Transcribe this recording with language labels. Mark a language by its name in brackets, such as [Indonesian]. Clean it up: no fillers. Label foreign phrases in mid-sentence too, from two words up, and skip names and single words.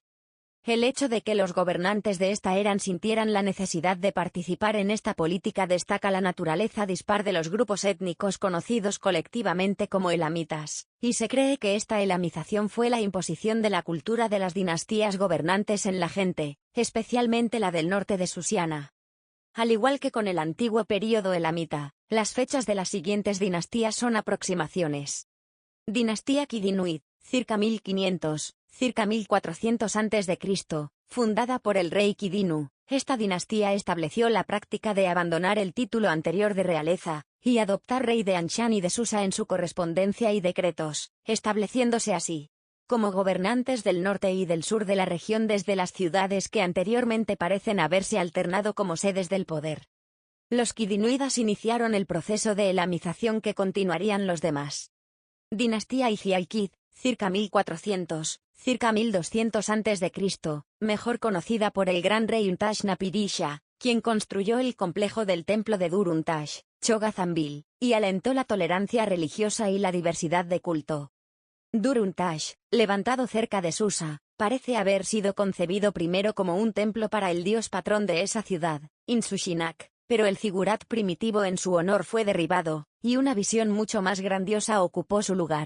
[Spanish] El hecho de que los gobernantes de esta era sintieran la necesidad de participar en esta política destaca la naturaleza dispar de los grupos étnicos conocidos colectivamente como elamitas, y se cree que esta elamización fue la imposición de la cultura de las dinastías gobernantes en la gente, especialmente la del norte de Susiana. Al igual que con el antiguo período elamita, las fechas de las siguientes dinastías son aproximaciones. Dinastía Kidinuit, circa 1500. Circa 1400 a.C., fundada por el rey Kidinu, esta dinastía estableció la práctica de abandonar el título anterior de realeza, y adoptar rey de Anshan y de Susa en su correspondencia y decretos, estableciéndose así como gobernantes del norte y del sur de la región desde las ciudades que anteriormente parecen haberse alternado como sedes del poder. Los kidinuidas iniciaron el proceso de elamización que continuarían los demás. Dinastía Izialkid, circa 1400, circa 1200 a.C., mejor conocida por el gran rey Untashnapirisha, quien construyó el complejo del templo de Dur-Untash, Chogazambil, y alentó la tolerancia religiosa y la diversidad de culto. Dur-Untash, levantado cerca de Susa, parece haber sido concebido primero como un templo para el dios patrón de esa ciudad, Inshushinak, pero el zigurat primitivo en su honor fue derribado, y una visión mucho más grandiosa ocupó su lugar.